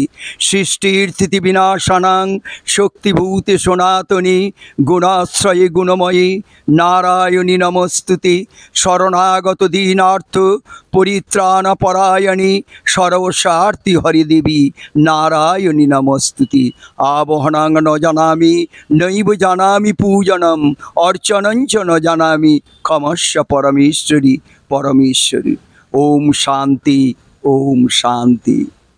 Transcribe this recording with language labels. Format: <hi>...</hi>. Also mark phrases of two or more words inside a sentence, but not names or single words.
<sa>সৃষ্টির স্থিতি বিনাশানাং শক্তিভূতে সনাতনী গুণাশ্রয়ে গুণময়ী নারায়ণী নমস্তুতে। শরণাগত দীনার্থ পরিত্রাণ পরায়ণী সর্বস্বার্থী হরিদেবী নারায়ণী নমস্তুতে। আবহনাং ন জানামি নৈব জানামি পূজনম অর্চনঞ্চ ন জানামি ক্ষমস্য পরমেশ্বরী পরমেশ্বরী। ওম শান্তি, ওম শান্তি।</sa>